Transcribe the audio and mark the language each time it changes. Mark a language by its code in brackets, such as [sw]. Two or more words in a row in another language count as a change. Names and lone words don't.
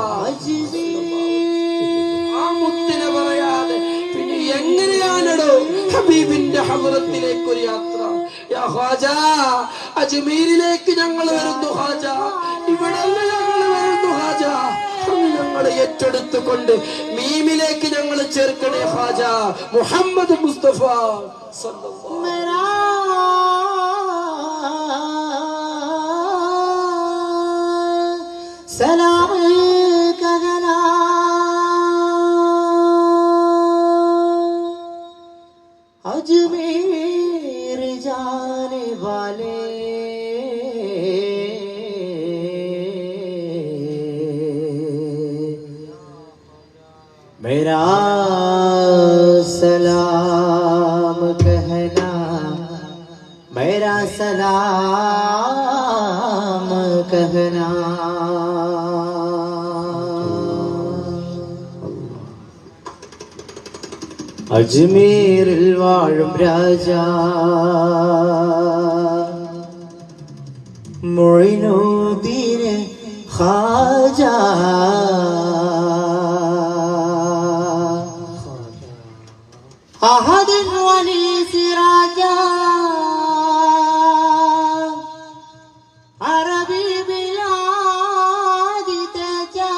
[ml] ആ മുത്തിനെ പറയാതെ പിന്നെ എങ്ങനെയാണോ ഹബീബിന്റെ ഹദ്റത്തിലേക്ക് ഒരു യാത്ര? യാ ഖാജ, അജ്മീരിലേക്ക് ഞങ്ങൾ വരുന്നു ഖാജ, ഇവിടെല്ല ഞങ്ങൾ വരുന്നു ഖാജ. ഞങ്ങളെ ഏറ്റെടുത്തുകൊണ്ട് മീമിലേക്ക് ഞങ്ങൾ ചേർക്കണേ ഖാജ. മുഹമ്മദ് മുസ്തഫ സല്ലല്ലാഹു [hi] सलाम कहना अजमेर जाने वाले मेरा सलाम कहना, मेरा सलाम कहना. [ml] അജ്മീരിൽ വാഴും രാജാ മൊയ്നുദ്ദീൻ ഖാജ, അഹദിൻ വലി സിറാജ, അറബി ബിലാദി തജ.